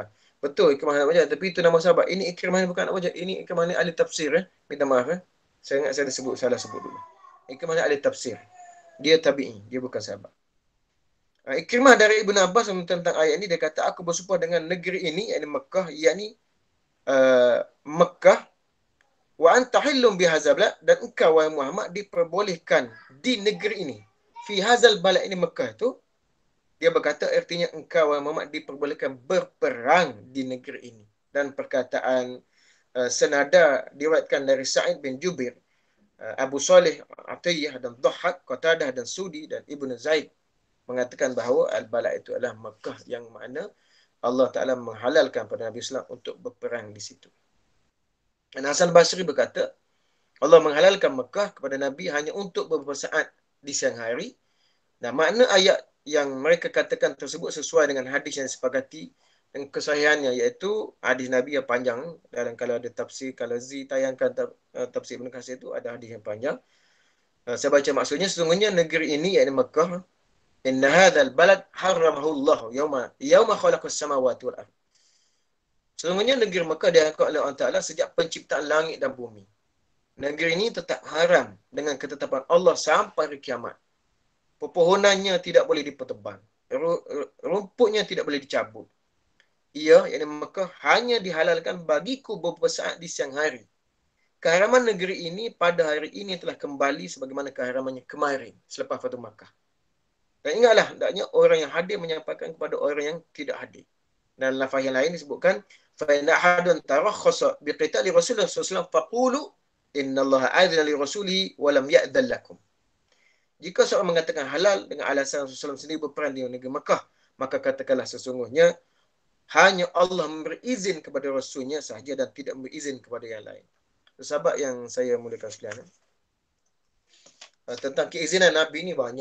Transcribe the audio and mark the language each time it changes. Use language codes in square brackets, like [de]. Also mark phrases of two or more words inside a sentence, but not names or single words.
[ms] Betul, Ikrimah anak Abu Jahal. Tapi itu nama sahabat. Ini Ikrimah ni bukan anak Abu Jahal. Ini Ikrimah ni ahli tafsir. Minta maaf. Saya ingat saya salah sebut dulu. Ikrimah ni ahli tafsir. Dia tabi'i. Dia bukan sahabat. Ikrimah dari Ibn Abbas tentang ayat ini, dia kata, aku bersumpah dengan negeri ini, iaitu Mekah, iaitu Mekah, [ar] وأنت حل بهذا البلد, [ms] dan engkau wahai Muhammad diperbolehkan di negeri ini. [ar] في هذا البلد, [ms] ini Mekah tu, Dia berkata artinya engkau Muhammad diperbolehkan berperang di negeri ini. Dan perkataan senada diriwayatkan dari Sa'id bin Jubair, Abu Saleh, Atiyah dan Dhahhak, Qatadah dan Sudi dan Ibnu Zaid mengatakan bahawa Al-Balad itu adalah Mekah yang mana Allah Ta'ala menghalalkan pada Nabi Islam untuk berperang di situ. Dan Hasan Basri berkata, Allah menghalalkan Mekah kepada Nabi hanya untuk beberapa saat di siang hari. Dan makna ayat yang mereka katakan tersebut sesuai dengan hadis yang disepakati dan kesahihannya, iaitu hadis Nabi yang panjang. Dan kalau ada tafsir, kalau Z tayangkan tafsir Ibn Katsir itu ada hadis yang panjang. Saya baca maksudnya, sesungguhnya negeri ini, iaitu Mekah, [ar] إن هذا البلد حرمه الله يوم خلق السماوات والأرض. [ms] Sesungguhnya negeri Mekah diangkat oleh Allah Ta'ala sejak penciptaan langit dan bumi. Negeri ini tetap haram dengan ketetapan Allah sampai hari kiamat. Pepohonannya tidak boleh dipetebang. Rumputnya tidak boleh dicabut. Ia, yang Mekah, hanya dihalalkan bagiku beberapa saat di siang hari. Keharaman negeri ini pada hari ini telah kembali sebagaimana keharamannya kemarin selepas Fathu Makkah. Dan ingatlah, hendaknya orang yang hadir menyampaikan kepada orang yang tidak hadir. Dan lafaz yang lain disebutkan, [ar] فَإِنَّ أَحَدٌ تَرَخَّصَ بِقِتَالِ رَسُولِ اللَّهِ صَلَّى اللَّهُ عَلَيْهِ وَسَلَّمَ فَقُولُوا إِنَّ اللَّهَ أَذِنَ لِرَسُولِهِ وَلَمْ يَأْذَنْ لَكُمْ. [ms] Jika seorang mengatakan halal dengan alasan Rasulullah SAW sendiri berperang di negeri Mekah, maka katakanlah sesungguhnya hanya Allah memberi izin kepada Rasulnya sahaja dan tidak memberi izin kepada yang lain. Sahabat yang saya muliakan sekalian, tentang keizinan Nabi ni banyak.